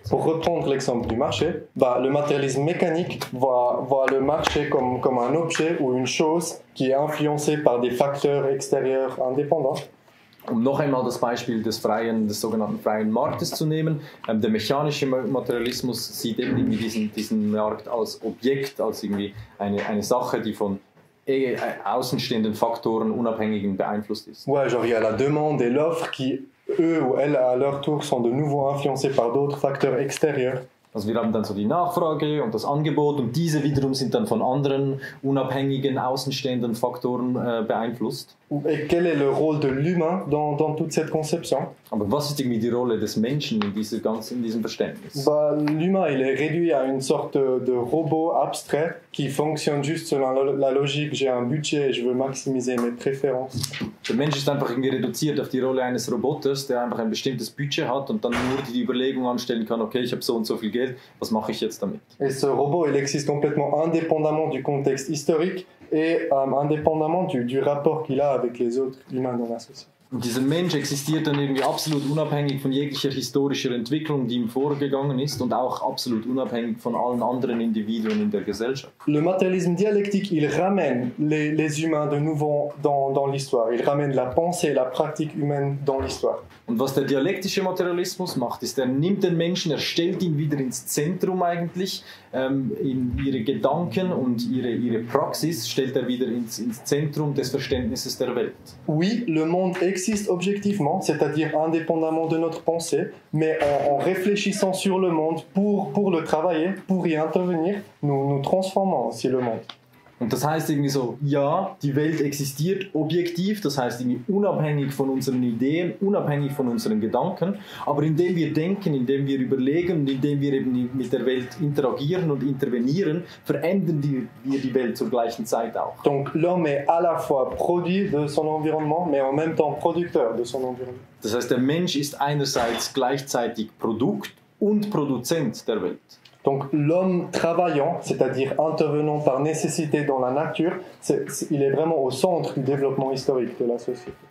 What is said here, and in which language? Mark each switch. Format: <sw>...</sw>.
<fr>Pour reprendre l'exemple du marché, le matérialisme mécanique voit le marché comme un objet ou une chose qui est influencée par des facteurs extérieurs indépendants.</fr> <de>Um noch einmal das Beispiel des sogenannten freien Marktes zu nehmen, der mechanische Materialismus sieht eben irgendwie diesen Markt als Objekt, als irgendwie eine Sache, die von außenstehenden Faktoren unabhängigen beeinflusst ist.</de> <fr>Ouais, genre il y a la demande et l'offre qui, eux ou elles, à leur tour, sont de nouveau influencés par d'autres facteurs extérieurs.</fr> <de>Also wir haben dann so die Nachfrage und das Angebot und diese wiederum sind dann von anderen unabhängigen, außenstehenden Faktoren beeinflusst.</de> <fr>Et quel est le rôle de l'humain dans toute cette conception?</fr> <de>Aber was ist irgendwie die Rolle des Menschen in diesem Verständnis?</de> <fr>L'humain, il est réduit à une sorte de robot abstrait qui fonctionne juste selon la logique, j'ai un budget et je veux maximiser mes préférences.</fr> <de>Der Mensch ist einfach irgendwie reduziert auf die Rolle eines Roboters, der einfach ein bestimmtes Budget hat und dann nur die Überlegung anstellen kann, okay, ich habe so und so viel Geld, was mache ich jetzt damit?</de> <fr>Et ce robot, il existe complètement indépendamment du contexte historique et indépendamment du rapport qu'il a avec les autres humains dans la société.</fr> <de>Und dieser Mensch existiert dann irgendwie absolut unabhängig von jeglicher historischer Entwicklung, die ihm vorgegangen ist und auch absolut unabhängig von allen anderen Individuen in der Gesellschaft.</de> <fr>Le matérialisme dialectique, il ramène les humains de nouveau dans l'histoire. Il ramène la pensée et la pratique humaine dans l'histoire.</fr> <de>Und was der dialektische Materialismus macht, ist, er nimmt den Menschen, er stellt ihn wieder ins Zentrum eigentlich, in ihre Gedanken und ihre Praxis stellt er wieder ins Zentrum des Verständnisses der Welt.</de> <fr>Oui, le monde existe objectivement, c'est-à-dire indépendamment de notre pensée, mais en réfléchissant sur le monde pour le travailler, pour y intervenir, nous transformons aussi le monde.</fr> <de>Und das heißt irgendwie so, ja, die Welt existiert objektiv, das heißt irgendwie unabhängig von unseren Ideen, unabhängig von unseren Gedanken, aber indem wir denken, indem wir überlegen und indem wir eben mit der Welt interagieren und intervenieren, verändern wir die Welt zur gleichen Zeit auch.</de> <fr>Donc l'homme est à la fois produit de son environnement, mais en même temps producteur de son environnement.</fr> <de>Das heißt, der Mensch ist einerseits gleichzeitig Produkt und Produzent der Welt.</de> <fr>Donc l'homme travaillant, c'est-à-dire intervenant par nécessité dans la nature, il est vraiment au centre du développement historique de la société.</fr>